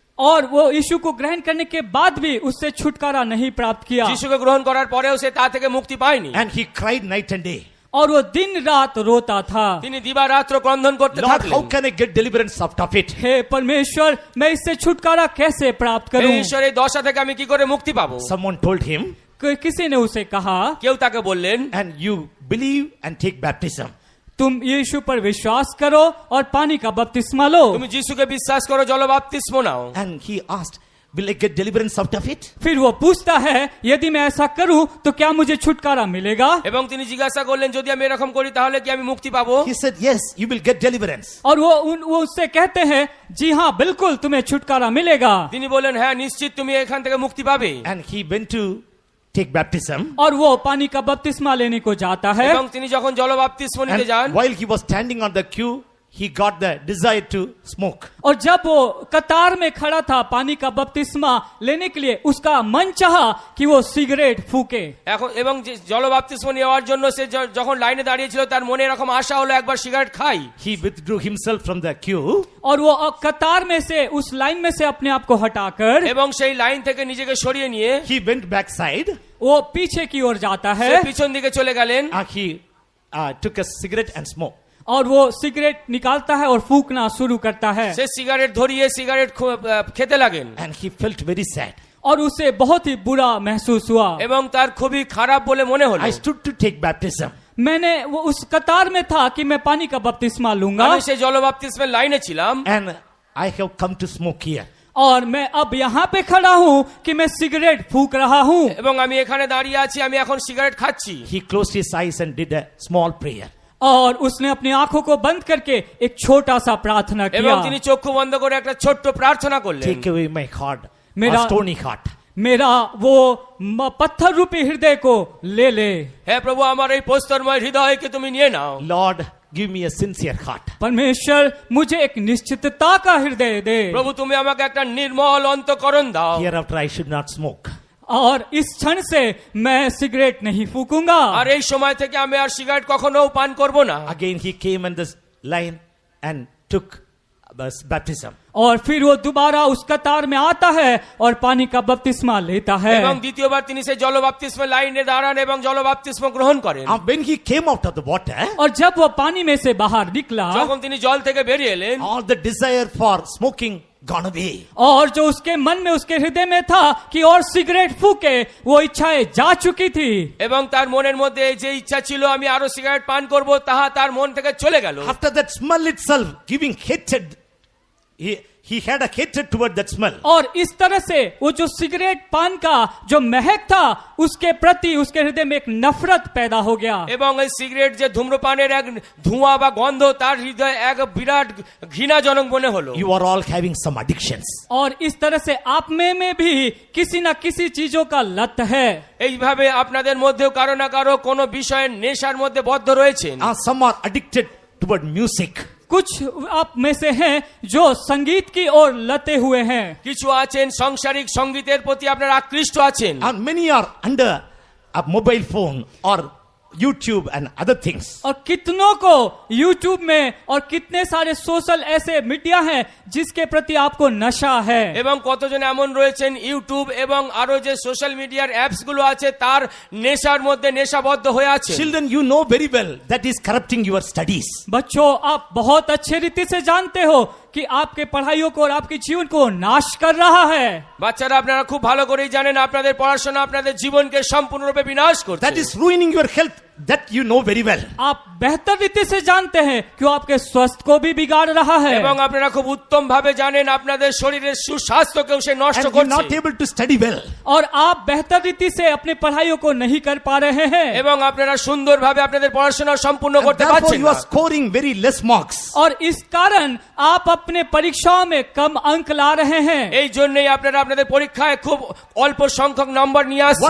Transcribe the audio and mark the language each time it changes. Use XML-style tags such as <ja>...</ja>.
<hi>और वो यीशु को ग्रहण करने के बाद भी उससे छुटकारा नहीं प्राप्त किया</hi> <bn>যিশুকে গ্রহণ করার পরেও সে তা থেকে মুক্তি পায়নি।</bn> <en>And he cried night and day.</en> <hi>और वो दिन रात रोता था,</hi> <bn>তিনি দিবারাত্র ক্রন্দন করতে</bn> <en>Lord, how</en> <bn>থাকলেন।</bn> <en>can I get deliverance out of it?</en> <hi>हे परमेश्वर, मैं इससे छुटकारा कैसे प्राप्त</hi> <bn>এই</bn> <hi>करूं?</hi> <bn>ঈশ্বর এই দশা থেকে আমি কি করে মুক্তি পাবো?</bn> <en>Someone told him,</en> <hi>किसी ने उसे कहा,</hi> <bn>কেউ তাকে বললেন,</bn> <en>and you believe and take baptism.</en> <hi>तुम यीशु पर विश्वास करो और पानी का बपतिस्मा लो।</hi> <bn>তুমি যিশুকে বিশ্বাস করো, জলবাপ্তিস্ম নাও।</bn> <en>And he asked, will I get deliverance out of it?</en> <hi>फिर वो पूछता है, यदि मैं ऐसा करूं तो क्या मुझे छुटकारा मिलेगा?</hi> <bn>এবং তিনি জিজ্ঞাসা করলেন, যদি আমি এরকম করি তাহলে কি আমি মুক্তি পাবো?</bn> <en>He said, yes, you will get deliverance.</en> <hi>और वो उससे कहते हैं, जी हाँ बिल्कुल तुम्हें छुटकारा मिलेगा।</hi> <bn>তিনি বললেন, হ্যাঁ নিশ্চিত তুমি এখান থেকে মুক্তি পাবে।</bn> <en>And he went to take baptism.</en> <hi>और वो पानी का बपतिस्मा लेने को जाता है।</hi> <bn>এবং তিনি যখন জলবাপ্তিস্ম নিতে যান,</bn> <en>And while he was standing on the queue, he got the desire to smoke.</en> <hi>और जब वो कतार में खड़ा था पानी का बपतिस्मा लेने के लिए, उसका मन चाहा कि वो सिगरेट फूके।</hi> <bn>এখন এবং যে জলবাপ্তিস্ম নেওয়ার জন্য সে যখন লাইনে দাঁড়িয়েছিল, তার মনে এরকম আশা হলো একবার সিগারেট খাই।</bn> <en>He withdrew himself from the queue.</en> <hi>और वो कतार में से, उस लाइन में से अपने आप को हटाकर</hi> <bn>এবং সেই লাইন থেকে নিজেকে সরিয়ে নিয়ে</bn> <en>He went backside.</en> <hi>वो पीछे की ओर जाता है</hi> <bn>সে পিছন দিকে চলে গেলেন।</bn> <en>He took a cigarette and smoked.</en> <hi>और वो सिगरेट निकालता है और फूकना शुरू करता है।</hi> <bn>সে সিগারেট ধরিয়ে সিগারেট খেতে লাগেন।</bn> <en>And he felt very sad.</en> <hi>और उसे बहुत ही बुरा महसूस हुआ।</hi> <bn>এবং তার খুবই খারাপ বলে মনে হলো।</bn> <en>I stood to take baptism.</en> <hi>मैंने वो उस कतार में था कि मैं पानी का बपतिस्मा लूंगा,</hi> <bn>আমি সেই জলবাপ্তিস্মের লাইনে ছিলাম।</bn> <en>And I have come to smoke here.</en> <hi>और मैं अब यहाँ पे खड़ा हूँ कि मैं सिगरेट फूक रहा हूँ।</hi> <bn>এবং আমি এখানে দাঁড়িয়ে আছি, আমি এখন সিগারেট খাচ্ছি।</bn> <en>He closed his eyes and did a small prayer.</en> <hi>और उसने अपनी आंखों को बंद करके एक छोटा सा प्रार्थना</hi> <bn>এবং</bn> <hi>किया।</hi> <bn>তিনি চক্ষু বন্ধ করে একটা ছোট্ট প্রার্থনা করলেন।</bn> <en>Take away my heart,</en> <hi>मेरा-</hi> <en>a stony heart.</en> <hi>मेरा वो पत्थर रूपी हृदय को ले ले।</hi> <bn>হে প্রভু, আমার এই প্রস্তরময় হৃদয়কে তুমি নিয়ে নাও।</bn> <en>Lord, give me a sincere heart.</en> <hi>परमेश्वर, मुझे एक निश्चितता का हृदय दे।</hi> <bn>প্রভু, তুমি আমাকে একটা নির্মল অন্তঃকরণ দাও।</bn> <en>Hereafter I should not smoke.</en> <hi>और इस क्षण से मैं सिगरेट नहीं फूकूंगा।</hi> <bn>আর এই সময় থেকে আমি আর সিগারেট কখনো পান করব না।</bn> <en>Again he came in this line and took baptism.</en> <hi>और फिर वो दोबारा उस कतार में आता है और पानी का बपतिस्मा लेता है।</hi> <bn>এবং দ্বিতীয়বার তিনি সেই জলবাপ্তিস্মের লাইনে দাঁড়ান এবং জলবাপ্তিস্ম গ্রহণ করেন।</bn> <en>And when he came out of the water,</en> <hi>और जब वो पानी में से बाहर निकला,</hi> <bn>যখন তিনি জল থেকে বেরিয়ে এলেন,</bn> <en>all the desire for smoking gone away.</en> <hi>और जो उसके मन में, उसके हृदय में था कि और सिगरेट फूके, वो इच्छाएं जा चुकी थी।</hi> <bn>এবং তার মনের মধ্যে যে ইচ্ছা ছিল আমি আরো সিগারেট পান করব, তাহা তার মন থেকে চলে গেল।</bn> <en>After that smell itself giving hatred, he had a hatred toward that smell.</en> <hi>और इस तरह से वो जो सिगरेट पान का जो महक था, उसके प्रति उसके हृदय में एक नफरत पैदा हो गया।</hi> <bn>এবং এই সিগারেট যে ধূম্রপানের এক ধোঁয়া বা গন্ধ, তার হৃদয়ে এক বিরাট ঘৃণাজনক মনে হলো।</bn> <en>You are all having some addictions.</en> <hi>और इस तरह से आप में भी किसी न किसी चीजों का लत है।</hi> <bn>এইভাবে আপনাদের মধ্যেও কারো না কারো কোনো বিষয়ের নেশার মধ্যে বদ্ধ রয়েছেন।</bn> <en>Some are addicted toward music.</en> <hi>कुछ आप में से हैं जो संगीत की ओर लते हुए हैं।</hi> <bn>কিছু আছেন সাংসারিক সঙ্গীতের প্রতি আপনারা আকৃষ্ট আছেন।</bn> <en>And many are under a mobile phone or YouTube and other things.</en> <hi>और कितनों को YouTube में और कितने सारे सोशल ऐसे मीडिया हैं जिसके प्रति आपको नशा है।</hi> <bn>এবং কতজন এমন রয়েছেন ইউটিউব এবং আরো যে সোশ্যাল মিডিয়ার অ্যাপস গুলো আছে তার নেশার মধ্যে নেশাবদ্ধ হয়ে আছে।</bn> <en>Children, you know very well that is corrupting your studies.</en> <hi>बच्चों, आप बहुत अच्छे रीति से जानते हो कि आपके पढ़ाइयों को और आपके जीवन को नाश कर रहा है।</hi> <bn>বাচ্চারা, আপনারা খুব ভালো করেই জানেন আপনাদের পড়াশোনা আপনাদের জীবনকে সম্পূর্ণরূপে বিনাশ করছে।</bn> <en>That is ruining your health. That you know very well.</en> <hi>आप बेहतर रीति से जानते हैं कि वो आपके स्वास्थ्य को भी बिगाड़ रहा है।</hi> <bn>এবং আপনারা খুব উত্তম ভাবে জানেন আপনাদের শরীরের সুস্বাস্থ্যকেও সে নষ্ট</bn> <en>And you're not</en> <bn>করছে।</bn> <en>able to study well.</en> <hi>और आप बेहतर रीति से अपने पढ़ाइयों को नहीं कर पा रहे हैं।</hi> <bn>এবং আপনারা সুন্দরভাবে আপনাদের পড়াশোনা সম্পূর্ণ</bn> <en>And</en> <bn>করতে</bn> <en>therefore</en> <bn>পারছেন</bn> <en>you</en> <bn>না।</bn> <en>are scoring very less marks.</en> <hi>और इस कारण आप अपने परीक्षाओं में कम अंक ला रहे हैं।</hi> <bn>এই জন্যই আপনারা আপনাদের পরীক্ষায় খুব অল্প সংখ্যক নম্বর নিয়ে আসছেন।</bn>